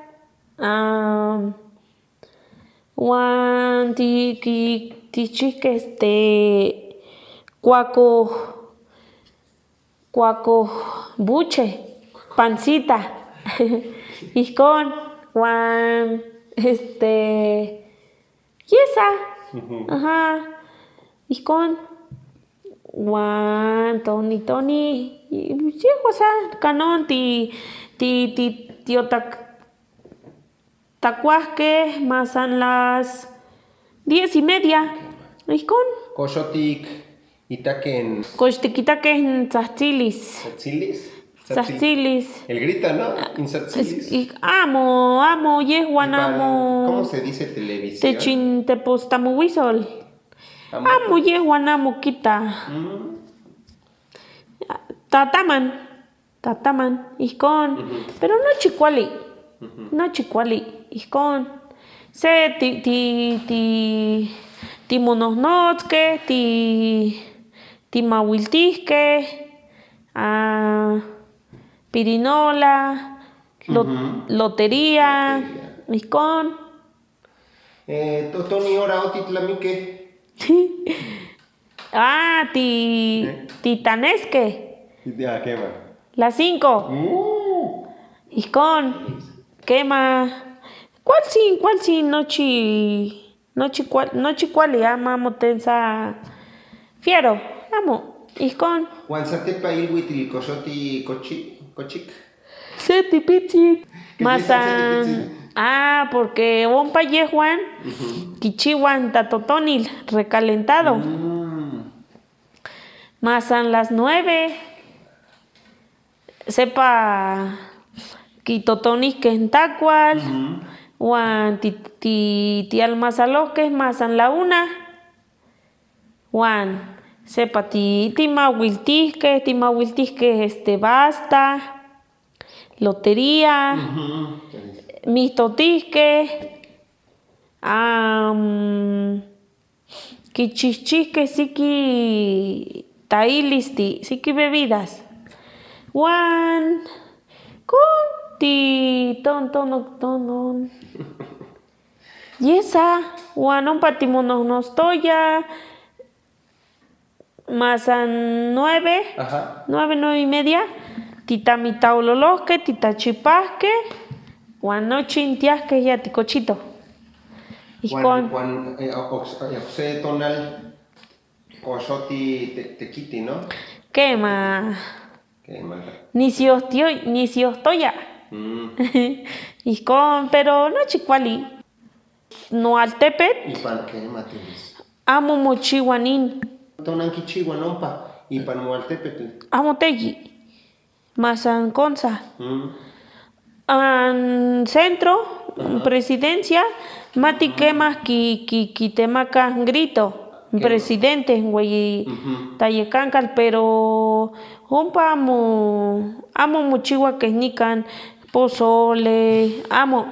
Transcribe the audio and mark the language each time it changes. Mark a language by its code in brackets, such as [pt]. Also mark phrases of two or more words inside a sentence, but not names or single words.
[nah] Juan tichihke cuaco buche, pancita. Ijkon, Juan, yesa. Ajá. Ijkon, Juan, Tony. Yehuasa, canon, tacuasque, [es] más a las 10:30. [nah] Ijkon. Coxotic, Itaken. Coxtiquitaque tzahtzilis. Tzahtzilis. [es] El grita, ¿no? [nah] Intzahtzilis. Amo, yehuan amo. [es] ¿Cómo se dice televisión? [nah] Tepostamuhuizol. Amo yehuan amo quita. Tataman, ijkon. [es] Pero no [nah] chicuali. Ijkon. Se timonohnotzque, timauiltihque, pirinola, lotería, ijkon. Totoni ora otitlamique. Titanesque. Ya, quema. [es] Las 5. Ijkon. Quema. ¿Cuál sí? [nah] Nochi cuali ama motensa fiero. Amo. Ijkon. Juan Satepa ilhuitl coxoti cochic. Seti pichi. Masan. Porque ompa yehuan. Kichiwan tatotonil recalentado. Masan las 9. Sepa quitotonis que en tacual. Juan tialmazaloques masan la 1. Juan sepa timawiltisque basta. Lotería. Mistotisque. Kichichisque siki tailisti, siki bebidas. Juan con tonon. Yesa, Juan ompa timonohnostoya. Masan 9. 9:30. Titamitaulolohque, titachipasque. Juan nochintiasque ya ticochito. Juan José Tonal Coxoti tequiti, ¿no? Quema. Ni si ostoya. Ijkon, pero no chicuali. No altepet. ¿Y pan qué matines? Amo mochihuanin. Tonanqui chihuanompa. ¿Y pan moaltepet? Amo teyi. Masan conza. Centro, presidencia, mati quemas quitemaca grito. [es] Presidente, güey, [nah] tayecancal, pero ompa amo mochiwa que nican pozole, amo.